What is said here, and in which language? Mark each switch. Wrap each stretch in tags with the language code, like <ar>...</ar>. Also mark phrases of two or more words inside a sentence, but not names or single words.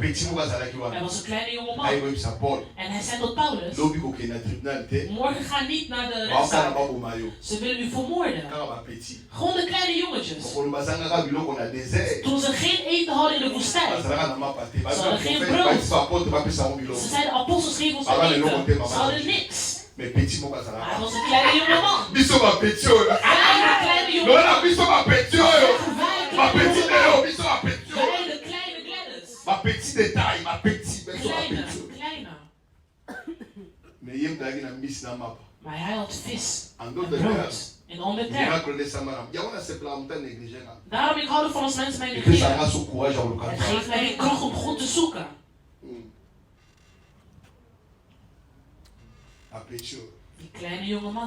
<nl>Er was een kleine jongeman. En hij zei tot Paulus, morgen ga niet naar de rechtszaak. Ze willen u vermoorden. Gewoon de kleine jongetjes. Toen ze geen eten hadden in de woestijn. Ze hadden geen brood. Ze zeiden, apostels geven ons eten. Ze hadden niks.</nl> <fr>Mais petit mot ça</fr> <nl>Hij was een kleine jongeman.</nl> <ln>Biso</ln> <fr>ma petit</fr> <ln>oyo.</ln> <nl>Kleine jongeman.</nl> <ln>Lona biso</ln> <fr>ma petit</fr> <ln>oyo.</ln> <fr>Ma petit</fr> <ln>oyo, biso</ln> <fr>ma petit</fr> <ln>oyo.</ln> <nl>Kleine Gladys.</nl> <fr>Ma petit détail, ma petit.</fr> <nl>Kleine. Mais yem dagi na mis na map. Maar hij had vis en brood. In Angleterre. Daarom ik hou ervan als mensen mij negeren. Het geeft mij de kracht om God te zoeken. Die kleine jongeman.</nl>